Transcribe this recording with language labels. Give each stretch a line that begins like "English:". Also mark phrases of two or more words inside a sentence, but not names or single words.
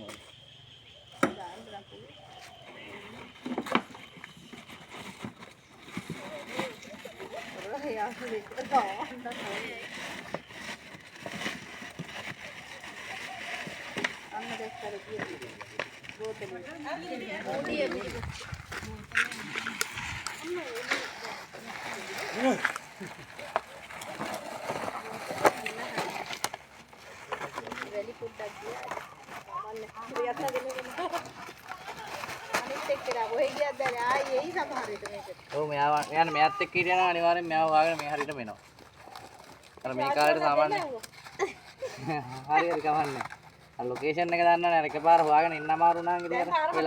Sinhala: දාන්න ලකු. රහයා දෙක දාන්න ඕනේ. අන්න දැක්කද කියන්නේ. බෝතලෙ.
English: Very good idea.
Indonesian: Lihat tadi nih.
Sinhala: අනිත් එක්කලා කොහෙ ගියද දැන් ආයේ එයි සමහර විට මේකට. ඔව් මෙයා යන මෙයාත් එක්ක හිටියනම් අනිවාර්යෙන් මෙයාව හොයාගෙන මේ හරියට මෙනවා. අර මේ කාලේට සාමාන්‍ය හරි හරි කවන්නේ. අර ලොකේෂන් එක දන්න නෑ එකපාර හොයාගෙන ඉන්න අමාරු නම් ඉතින් අර වෙලා.